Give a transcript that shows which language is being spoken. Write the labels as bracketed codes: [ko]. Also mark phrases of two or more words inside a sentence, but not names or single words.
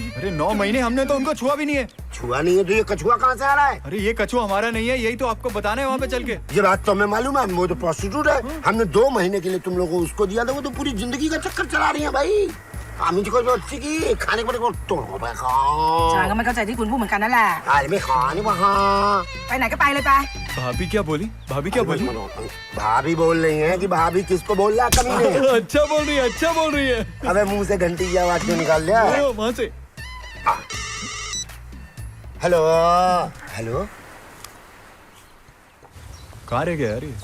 [hi] अरे 9 महीने हमने तो उनको छुआ भी नहीं है। छुआ नहीं है तो ये कछुआ कहाँ से आ रहा है? अरे ये कछुआ हमारा नहीं है, यही तो आपको बताना है वहाँ पे चल के। ये बात तो हमें मालूम है, वो तो प्रोस्टिट्यूट है। हमने 2 महीने के लिए तुम लोगों को उसको दिया था, वो तो पूरी जिंदगी का चक्कर चला रही है भाई। आमी जी को जो अच्छी की खाने को तो तोड़ो भाई खाओ। [th] ฉันก็ไม่เข้าใจที่คุณพูดเหมือนกันนั่นแหละ [hi] अरे मैं खाने वहाँ [th] ไปไหนก็ไปเลยไป [hi] भाभी क्या बोली? भाभी क्या बोली? भाभी बोल रही है कि भाभी किसको बोल रहा है कभी नहीं। अच्छा बोल रही है, अच्छा बोल रही है। अबे मुंह से घंटी की आवाज क्यों निकाल लिया? वहाँ से। हेलो हेलो, कहाँ रह गया यार ये?